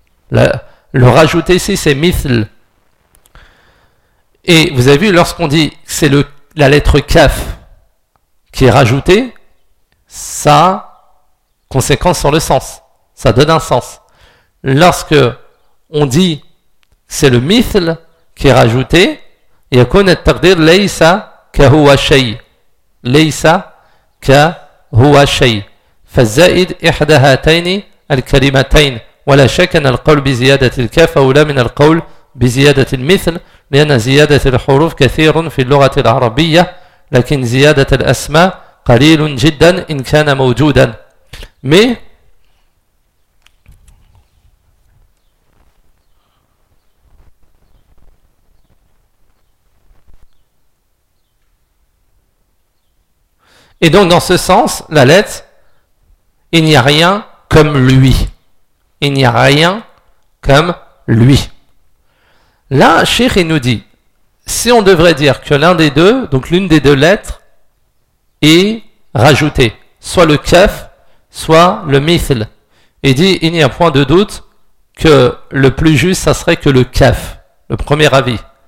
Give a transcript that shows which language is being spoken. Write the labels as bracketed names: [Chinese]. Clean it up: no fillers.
[French] Le rajouté ici, c'est mithl. Et vous avez vu, lorsqu'on dit que c'est la lettre kaf qui est rajoutée, ça a conséquence sur le sens. Ça donne un sens. Lorsque on dit que c'est le mithl qui est rajouté, il y a qu'on est tardir [Arabic] leïsa kahua shay. Leïsa kahua shay. فالزائد إحدى هاتين الكلمتين ولا شك أن القول بزيادة الكاف أولى من القول بزيادة المثل لأن زيادة الحروف كثير في اللغة العربية لكن زيادة الأسماء قليل جدا إن كان موجودا [French] mais Et donc dans ce sens, la lettre, il n'y a rien comme lui. Il n'y a rien comme lui. Là, Cheikh il nous dit, si on devrait dire que l'un des deux, donc l'une des deux lettres, est rajoutée, soit le kaf, soit le mithl. Il dit, il n'y a point de doute que le plus juste, ça serait que le kaf, le premier avis.